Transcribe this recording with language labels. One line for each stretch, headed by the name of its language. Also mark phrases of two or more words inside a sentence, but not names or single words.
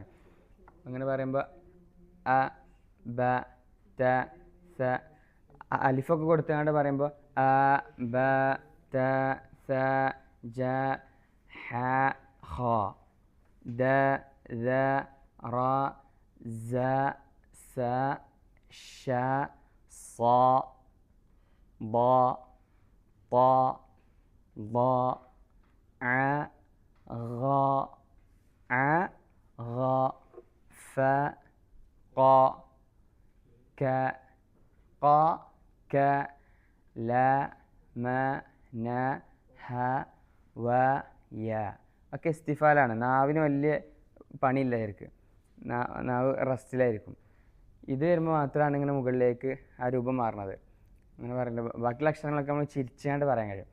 Malayalam: അങ്ങനെ പറയുമ്പോൾ
Arabic: ا، ب، ت، ث,
Malayalam: അലിഫൊക്കെ കൊടുത്തുകൊണ്ട് പറയുമ്പോൾ അ,
Arabic: ب، ت، ث، ج، ح، خ، د، ذ, ر، ز، س، ش, ص, ض, ط, ض, ع, غ, ع, غ, ف, ق, ك, ق, ك, ل، م، ن، ه، و، ي
Malayalam: ഒക്കെ ഇസ്തിഫാലാണ്. നാവിന് വലിയ പണിയില്ലായിരിക്കും, നാവ് റെസ്റ്റിലായിരിക്കും. ഇത് വരുമ്പോൾ മാത്രമാണ് ഇങ്ങനെ മുകളിലേക്ക് ആ രൂപം മാറുന്നത്. അങ്ങനെ പറയുന്നത് ബാക്കിയുള്ള അക്ഷരങ്ങളൊക്കെ നമ്മൾ ചിരിച്ചാണ്ട് പറയാൻ കഴിയും.